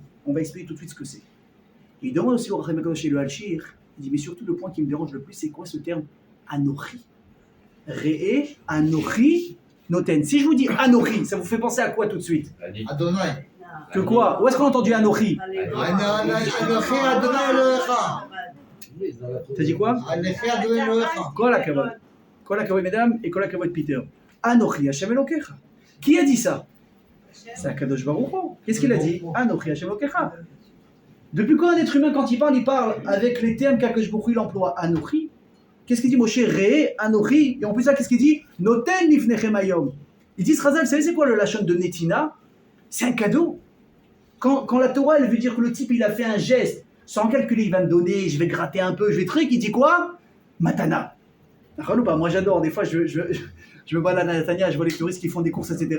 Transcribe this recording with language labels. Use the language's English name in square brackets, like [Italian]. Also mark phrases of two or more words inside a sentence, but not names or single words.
[French] On va expliquer tout de suite ce que c'est. Il demande aussi au Hachir HaKadosh et le Hachir, il dit mais surtout le point qui me dérange le plus, c'est quoi ce terme Anochi? [Hebrew] ראה, אנכי, נותן. [French] Si je vous dis Anochi, ça vous fait penser à quoi tout de suite? Adonai. Que quoi? Où est-ce qu'on a entendu Anochi? [Hebrew] אנכי אדוני אלהיך. [French] T'as dit quoi? [Hebrew] אנכי אדוני אלהיך. כל הכבוד. כל הכבוד, [French] mesdames, et [Hebrew] כל הכבוד, [French] Peter. [Hebrew] אנכי השם אלוקיך. [French] Qui a dit ça? C'est [Hebrew] הקדוש ברוך הוא. [French] Qu'est-ce qu'il a dit? [Hebrew] אנכי השם אלוקיך. [French] Depuis quand un être humain, quand il parle avec les termes qu' [Hebrew] הקדוש ברוך הוא [French] il emploie? Anochi. Qu'est-ce qu'il dit Moshe? [Hebrew] ראה, אנכי. [French] Et en plus ça, qu'est-ce qu'il dit? [Hebrew] נותן לפניכם היום. [French] Il dit Srazal, vous savez c'est quoi le lachon de Netina? C'est un cadeau. Quand la Torah, elle veut dire que le type, il a fait un geste, sans calculer, il va me donner, je vais gratter un peu, je vais truc, il dit quoi? Matana. Moi j'adore, des fois je me balade à Natania, je vois les touristes qui font des courses, etc.